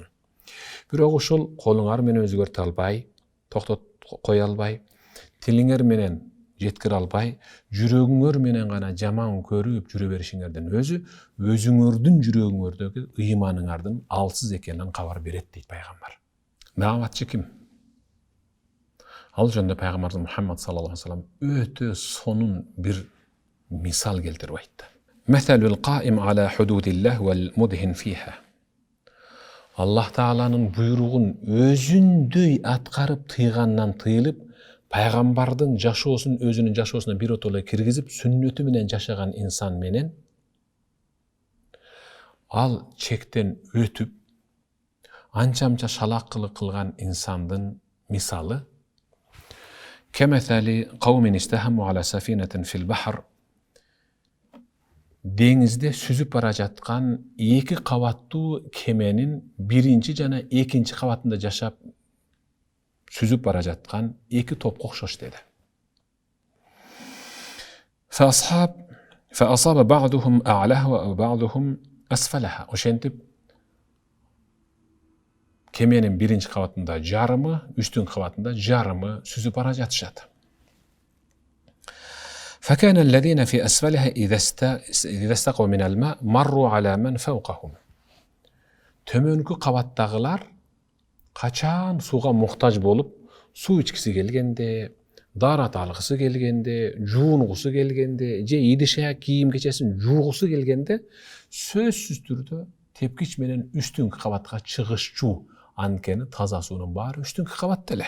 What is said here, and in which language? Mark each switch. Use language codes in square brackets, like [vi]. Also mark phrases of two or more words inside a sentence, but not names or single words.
[ky] Бирок ошол колуңар менен өзгөртө албай, токтотуп кое албай, тилиңер менен жеткире албай, жүрөгүңөр менен гана жаман көрүп жүрө беришиңердин өзү өзүңөрдүн жүрөгүңөрдөгү ыйманыңардын алсыз экенин кабар берет дейт пайгамбар. Даватчы ким? Ал жөнүндө пайгамбарыбыз Мухаммад [ar] صلى الله عليه وسلم [ky] өтө сонун бир мисал келтирип айтты. [ar] مثل القائم على حدود الله والمدهن فيها. [ky] Аллах Тааланын буйругун өзүндөй аткарып тыйгандан тыйылып, пайгамбардын жашоосун өзүнүн жашоосуна биротоло киргизип, сүннөтү менен жашаган инсан менен ал чектен өтүп, анча-мынча шалакылык кылган инсандын мисалы [ar] كمثل قوم استهموا على سفينة في البحر. [ky] Деңизде сүзүп бара жаткан эки кабаттуу кеменин биринчи жана экинчи кабатында жашап сүзүп бара жаткан эки топко окшош деди. [ar] فأصاب بعضهم أعلاها وبعضهم أسفلها. [ky] Ошентип кеменин биринчи кабатында жарымы, үстүнкү кабатында жарымы сүзүп бара жатышат. [ar] فكان الذين في أسفلها إذا استقوا من الماء مروا على من فوقهم. [ky] Төмөнкү кабаттагылар качан сууга муктаж болуп, суу ичкиси келгенде, дарат алгысы келгенде, жуунгусу келгенде, же идише кийим кечесин жуугусу келгенде, сөзсүз түрдө тепкич менен үстүнкү кабатка чыгышчу, анткени таза суунун баары үстүнкү кабатта эле.